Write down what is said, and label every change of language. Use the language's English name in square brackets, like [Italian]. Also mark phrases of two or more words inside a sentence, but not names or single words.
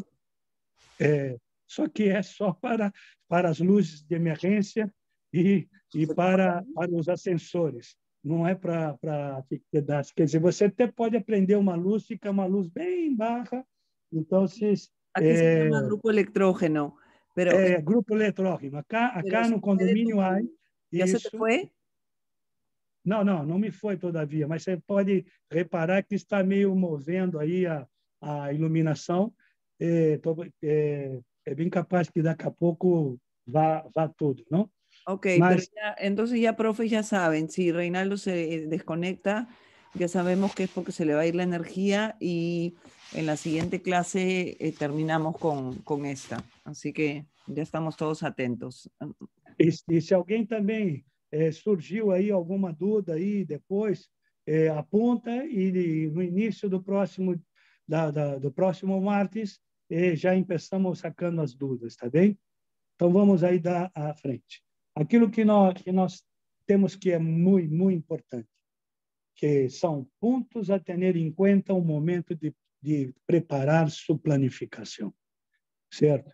[Portuguese] Só que é só para as luzes de emergência e para os ascensores. Não é para atividades. Quer dizer, você até pode aprender uma luz, fica uma luz bem baixa. Então, [Spanish] aqui se llama grupo electrógeno. Pero, [Portuguese] grupo eletrógeno. Acá no condomínio há [Spanish] ¿Ya [Portuguese] isso. [Spanish] se te fue? [Portuguese] Não me foi todavia, mas você pode reparar que está meio movendo aí a iluminação. É bem capaz que daqui a pouco vá tudo, não? [Spanish] Ok, pero entonces ya, profes, ya saben, si Reinaldo se desconecta, ya sabemos que es porque se le va a ir la energía y en la siguiente clase terminamos con esta. Así que ya estamos todos atentos. [Portuguese] E se alguém também surgiu aí alguma dúvida aí depois, aponta e no início do próximo martes já começamos sacando as dúvidas, tá bem? Então vamos aí dar à frente. Aquilo que nós temos que é muito, muito importante, que são pontos a ter em conta o momento de preparar sua planificação, certo?